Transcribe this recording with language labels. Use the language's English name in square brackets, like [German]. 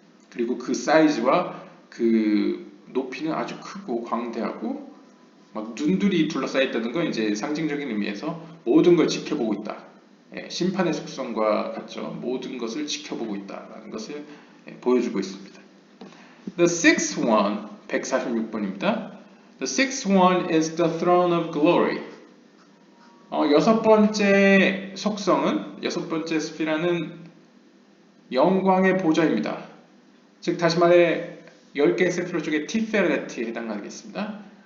[Korean] 그리고 그 사이즈와 그 높이는 아주 크고 광대하고 막 눈들이 둘러싸여 있다는 건 이제 상징적인 의미에서 모든 걸 지켜보고 있다. 심판의 속성과 같죠. 모든 것을 지켜보고 있다라는 것을 보여주고 있습니다. [English] The sixth one, [Korean] 146번입니다. [English] The sixth one is the throne of glory. [Korean] 여섯 번째 속성은, 여섯 번째 스피라는 영광의 보좌입니다. 즉 다시 말해 10개의 세피로 중에 티페레트에 해당하겠습니다.